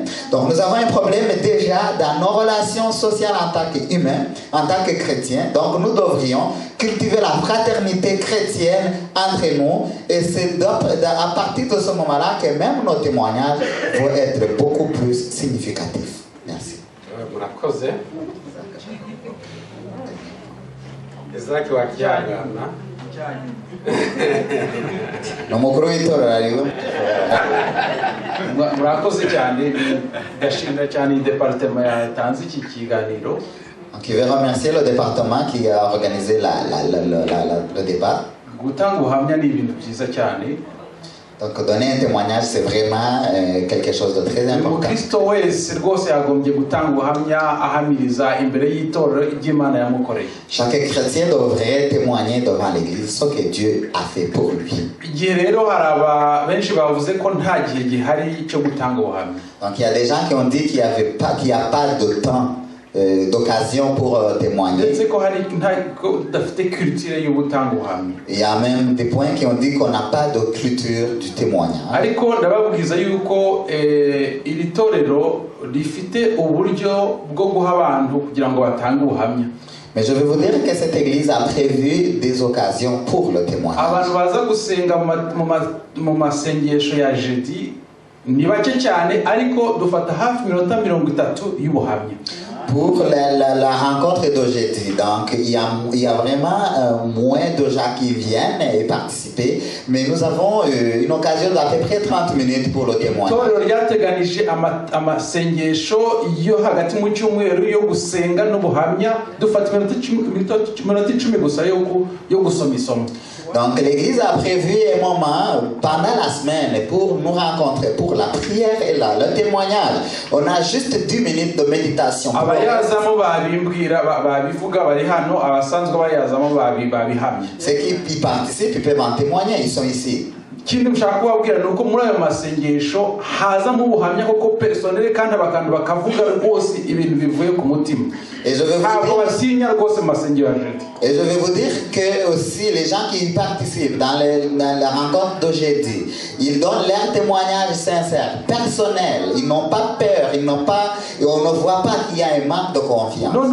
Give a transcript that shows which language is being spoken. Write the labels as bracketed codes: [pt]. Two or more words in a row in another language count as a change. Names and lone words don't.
[fr] Donc nous avons un problème déjà dans nos relations sociales en tant qu'humains, en tant que chrétiens. Donc nous devrions cultiver la fraternité chrétienne entre nous. Et c'est à partir de ce moment-là que même nos témoignages vont être beaucoup plus significatifs. Merci. [rw] Murakoze. Ezaki wakihangana. Murakoze cyane, ndashimira cyane departement yatanze iki kiganiro. [fr] Donc, je vais remercier le département qui a organisé le débat. [rw] Gutanga ubuhamya ni ibintu byiza cyane. [fr] Donc donner un témoignage c'est vraiment quelque chose de très important. [rw] Kristo wese rwose yagombye gutanga ubuhamya ahamiriza imbere y'itorero ry'Imana yamukoreye. [fr] Chaque chrétien devrait témoigner devant l'église ce que Dieu a fait pour lui. [rw] Igihe rero hari benshi bavuze ko nta gihe gihari cyo gutanga ubuhamya. [fr] Donc il y a des gens qui ont dit qu'il y a pas de temps d'occasion pour témoigner. [rw] ndetse ko hari ko udafite culture yo gutanga ubuhamya. [fr] Il y a même des points qui ont dit qu'on n'a pas de culture du témoignage. [rw] ariko ndababwiza yuko iri torero rifite uburyo bwo guha abantu kugira ngo batange ubuhamya. [fr] Mais je vais vous dire que cette église a prévu des occasions pour le témoignage. [rw] abantu baza gusenga mu masengesho ya jeudi ni bake cyane ariko dufata hafi minota 30 y'ubuhamya. [fr] Pour la rencontre d'aujourd'hui, donc il y a vraiment moins de gens qui viennent et participer, mais nous avons une occasion d'à peu près 30 minutes pour le témoignage. [rw] Torero ryateganije amasengesho yo hagati mu cyumweru yo gusenga n'ubuhamya dufata minota 10 gusa yo gusoma isomo. [fr] Donc l'église a prévu un moment pendant la semaine pour nous rencontrer pour la prière et le témoignage. On a juste 10 minutes de méditation. [rw] Abayazamo babimbwira babivuga bari hano abasanzwe bayazamo babihamye. [fr] Ceux qui y participent ils peuvent en témoigner, ils sont ici. [rw] Ikindi mushaka kubabwira nuko muri ayo masengesho hazamo ubuhamya koko personnel kandi abantu bakavuga rwose ibintu bivuye ku mutima. [fr] Et je vais vous dire que aussi les gens qui participent dans la rencontre d'aujourd'hui, ils donnent leur témoignage sincère, personnel. Ils n'ont pas peur, et on ne voit pas qu'il y a un manque de confiance.